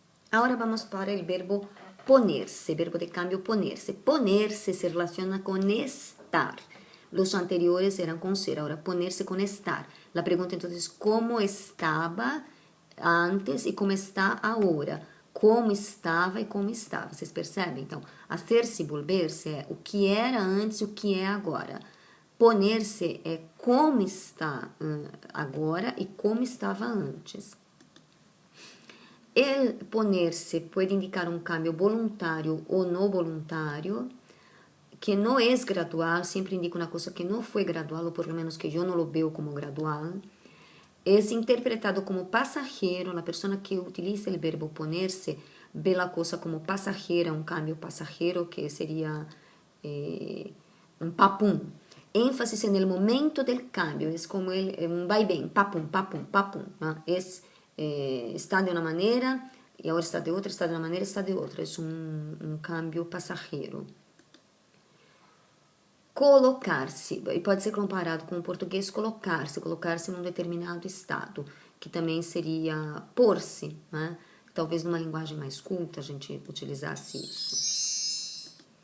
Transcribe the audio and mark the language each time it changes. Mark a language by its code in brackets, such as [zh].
[es] Ahora vamos para el verbo ponerse, verbo de cambio ponerse. Ponerse se relaciona con estar. Los anteriores eran con ser, ahora ponerse con estar. La pregunta entonces, ¿cómo estaba antes y cómo está ahora? [pt] Como estava e como está. Vocês percebem? Então, hacer-se, volver-se é o que era antes e o que é agora. Poner-se é como está agora e como estava antes. [es] El ponerse puede indicar un cambio voluntario o no voluntario, que no es gradual, siempre indica una cosa que no fue gradual, o por lo menos que yo no lo veo como gradual. Es interpretado como pasajero, la persona que utiliza el verbo ponerse ve la cosa como pasajera, un cambio pasajero que sería un papum. Énfasis en el momento del cambio, es como un vaivén, papum, papum, papum, ¿no? Está de una manera y ahora está de otra, está de una manera, está de otra. Es un cambio pasajero. [pt] Colocar-se, e pode ser comparado com o português colocar-se, colocar-se num determinado estado, que também seria pôr-se, né? Talvez numa linguagem mais culta a gente utilizasse isso.